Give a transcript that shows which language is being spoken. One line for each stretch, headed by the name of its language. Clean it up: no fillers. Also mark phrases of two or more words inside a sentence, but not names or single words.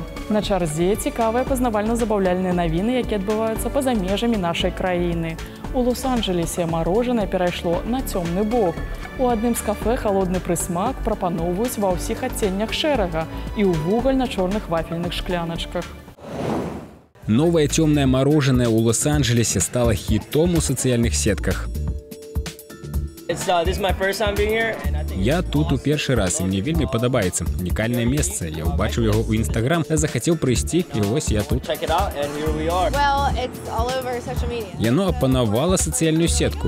Belarusian: На чарзе цікавыя пазнавальна-забаўляльныя навіны, якія адбываюцца па-за межамі нашай краіны. У Лос-Анджелесе марожанае перайшло на цёмны бок. У адным з кафэ халодны прысмак прапаноўваюць ва ўсіх адценнях шэрага і ў вугальна-чорных вафельных шкляначках.
Russian: Новое темное мороженое у Лос-Анджелесе стало хитом у социальных сетках.
Belarusian: Я тут у першы раз, і мне вельмі падабаецца. Унікальнае месца. Я ўбачыў яго ў Інстаграм, захацеў прыйсці, і вось я тут. Яно апанавала сацыяльную сетку.